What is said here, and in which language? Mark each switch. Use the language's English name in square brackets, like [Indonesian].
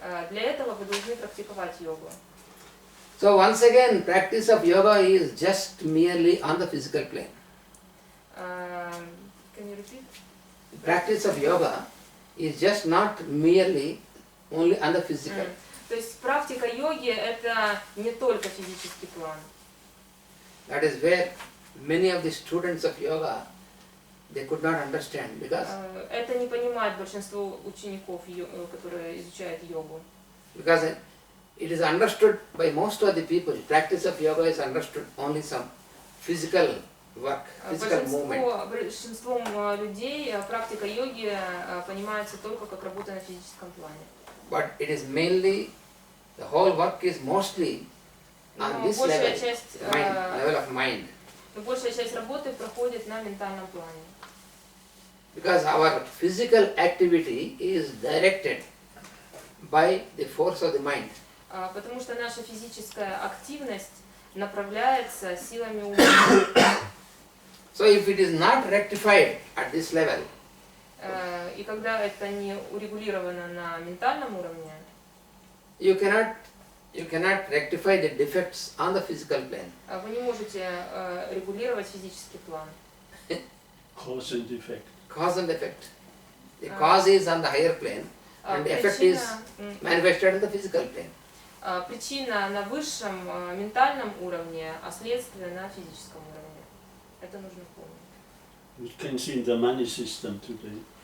[Russian] Для этого вы должны практиковать йогу. [English] So once again, practice of yoga is just merely on the physical plane. Can you repeat? Practice of yoga is just not merely only on the physical. [Russian] То есть практика йоги это не только физический план. [English] That is where many of the students of yoga they could not understand because [Russian] Это не понимает большинство учеников, которые изучают йогу. [English] because it is understood by most of the people. Practice of yoga is understood only some physical work, physical movement. [Russian] Большинством людей практика йоги понимается только как работа на физическом плане. [English] But it is mainly, the whole work is mostly on this level, level of mind. [Russian] Но большая часть работы проходит на ментальном плане. [English] Because our physical activity is directed by the force of the mind. [Russian] Потому что наша физическая активность направляется силами ума. [English] So if it is not rectified at this level, [Russian] И когда это не урегулировано на ментальном уровне, [English] you cannot rectify the defects on the physical plane. [Russian] вы не можете регулировать физический план. [English] Cause and effect. Cause and effect. The cause is on the higher plane and the effect is manifested on the physical plane. [Russian] Причина на высшем ментальном уровне, а следствие на физическом уровне. Это нужно помнить. [English] We can see in the money system today.